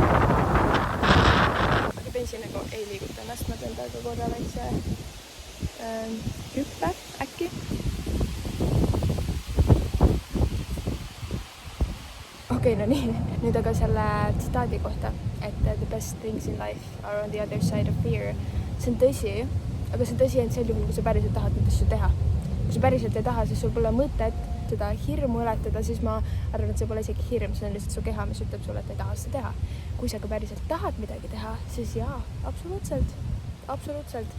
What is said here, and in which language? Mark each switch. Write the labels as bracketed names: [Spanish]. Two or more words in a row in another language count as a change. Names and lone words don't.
[Estonian] Aga pensi nagu ei liiguta ennast, ma teen taga korra väikse hüppe äkki. Okei, no nii, nüüd aga selle tsitaadi kohta, et [English] the best things in life are on the other side of fear. [Estonian] See on tõsi, aga see on tõsi ainult sel juhul, kui sa päriselt tahad neid asju teha. Kui sa päriselt ei taha, siis sul pole mõtet seda hirmu ületada, siis ma arvan, et see pole isegi hirm, see on lihtsalt su keha, mis ütleb sulle, et ei taha seda teha. Kui sa ka päriselt tahad midagi teha, siis jaa, absoluutselt.